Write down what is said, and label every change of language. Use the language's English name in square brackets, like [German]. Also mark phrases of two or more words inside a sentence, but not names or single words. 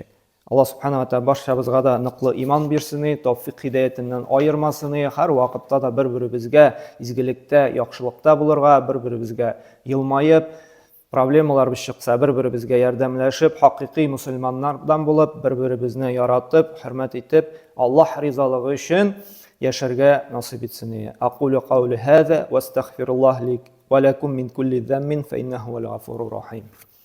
[Tatar] Аллаһ Субханаһу ва Тәгалә барчабызга да ныклы иман бирсен, тawfiq хидаятеннән аермасын, һәр вакытта да бер-беребезгә изгелектә, яхшылыкта булырга, бер-беребезгә елмаеп, проблемаларыбыз чыкса, бер-беребезгә ярдәмләшеп, хакыйкый мусламаннардан булып, бер-беребезне яратып, хөрмәт итеп, Аллаһ ризалыгы өчен яшәргә насыйп итсен. [Arabic] أقول قولي هذا وأستغفر الله لي ولكم من كل ذنب فإنه الغفور الرحيم.